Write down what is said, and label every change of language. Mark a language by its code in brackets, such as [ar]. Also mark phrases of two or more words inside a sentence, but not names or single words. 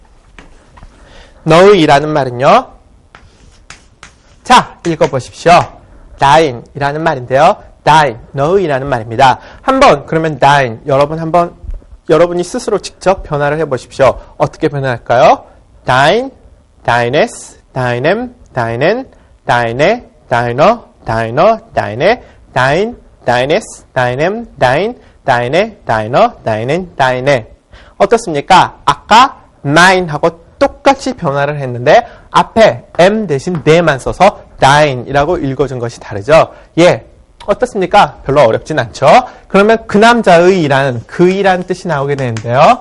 [ko] 너의라는 말은요. 자, 읽어보십시오. dein 이라는 말인데요. dein, 너의라는 말입니다. 그러면 dein, 여러분이 스스로 직접 변화를 해보십시오. 어떻게 변화할까요? [de] dein, deines, deinem, deinen, deine, deiner, deiner, deine, dein, deines, deinem, dein, deine, deiner, deinen, deine. [ko] 어떻습니까? 아까 mine하고 똑같이 변화를 했는데 앞에 m 대신 네만 써서 dein이라고 읽어준 것이 다르죠. 예, 어떻습니까? 별로 어렵진 않죠. 그러면 그 남자의라는 그이라는 뜻이 나오게 되는데요.